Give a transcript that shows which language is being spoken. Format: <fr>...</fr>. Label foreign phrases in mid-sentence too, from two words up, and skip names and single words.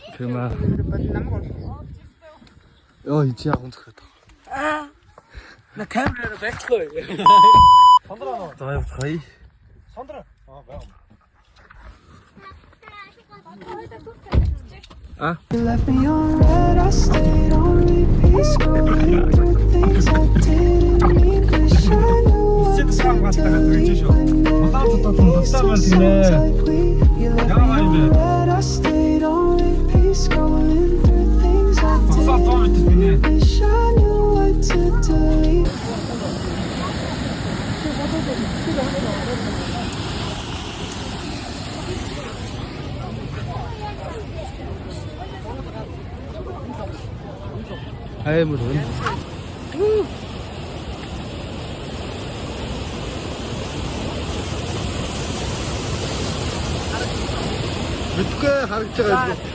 <mn>Тийм аа. Намайг. Йоо чи яг өнцгөөд. На камераар байхгүй. За явж хай. Сондро. А?</mn> <en>You left me on red, I stayed on repeat, scrolling through things I didn't mean. Wish I knew what to delete when everything seems so tight. You left me on red, I stayed on repeat, scrolling through things I didn't mean. Wish I knew what to delete.</en> <mn>Аймар хүн. Мэдгүй харагдаж байгаа юм.</mn>